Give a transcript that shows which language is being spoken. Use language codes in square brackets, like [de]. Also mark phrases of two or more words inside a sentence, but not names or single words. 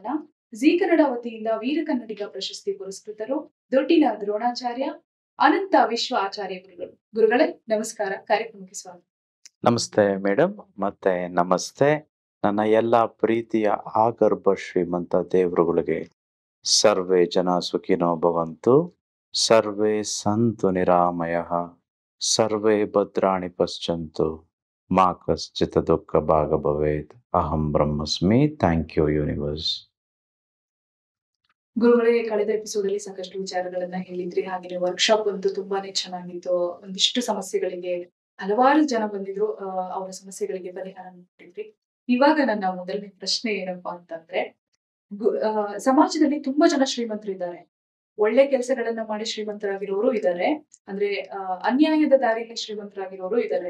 [kn] ಜಿ ಕನ್ನಡ ವತಿಯಿಂದ ವೀರ ಕನ್ನಡಿಗ ಪ್ರಶಸ್ತಿ ಪುರಸ್ಕೃತರು ದೊಡ್ಡಿನ ದ್ರೋಣಾಚಾರ್ಯ ಅನಂತ ವಿಶ್ವ ಆಚಾರ್ಯ ಗುರುಗಳು. ಗುರುಗಳೇ ನಮಸ್ಕಾರ, ಕಾರ್ಯಕ್ರಮಕ್ಕೆ ಸ್ವಾಗತ. ನಮಸ್ತೆ ಮೇಡಮ್, ಮತ್ತೆ ನಮಸ್ತೆ ನನ್ನ ಎಲ್ಲ ಪ್ರೀತಿಯ ಆಗರ್ಭ ಶ್ರೀಮಂತ ದೇವರುಗಳಿಗೆ. [sa] ಸರ್ವೇ ಜನ ಸುಖಿನೋ ಭವಂತು, ಸರ್ವೇ ಸಂತು ನಿರಾಮಯಃ, ಸರ್ವೇ ಭದ್ರಾಣಿ ಪಶ್ಯಂತು, ಮಾ ಕಶ್ಚಿತ್ ದುಃಖ ಭಾಗ ಭವೇತ್. ಅಹಂ ಬ್ರಹ್ಮಸ್ಮಿ. [en] Thank you universe. [kn] ಗುರುಗಳೇ, ಕಳೆದ ಎಪಿಸೋಡ್ ಅಲ್ಲಿ ಸಾಕಷ್ಟು ವಿಚಾರಗಳನ್ನ ಹೇಳಿದ್ರಿ, ಹಾಗೆ ವರ್ಕ್ಶಾಪ್ ಅಂತೂ ತುಂಬಾನೇ ಚೆನ್ನಾಗಿತ್ತು. ಒಂದಿಷ್ಟು ಸಮಸ್ಯೆಗಳಿಗೆ ಹಲವಾರು ಜನ ಬಂದಿದ್ರು, ಅವರ ಸಮಸ್ಯೆಗಳಿಗೆ ಪರಿಹಾರ ನೀಡಿದ್ರಿ. ಇವಾಗ ನನ್ನ ಮೊದಲನೇ ಪ್ರಶ್ನೆ ಏನಪ್ಪಾ ಅಂತಂದ್ರೆ, ಸಮಾಜದಲ್ಲಿ ತುಂಬಾ ಜನ ಶ್ರೀಮಂತರಿದ್ದಾರೆ, ಒಳ್ಳೆ ಕೆಲಸಗಳನ್ನ ಮಾಡಿ ಶ್ರೀಮಂತರಾಗಿರೋರು ಇದ್ದಾರೆ, ಅಂದ್ರೆ ಅನ್ಯಾಯದ ದಾರಿಯಲ್ಲಿ ಶ್ರೀಮಂತರಾಗಿರೋರು ಇದ್ದಾರೆ.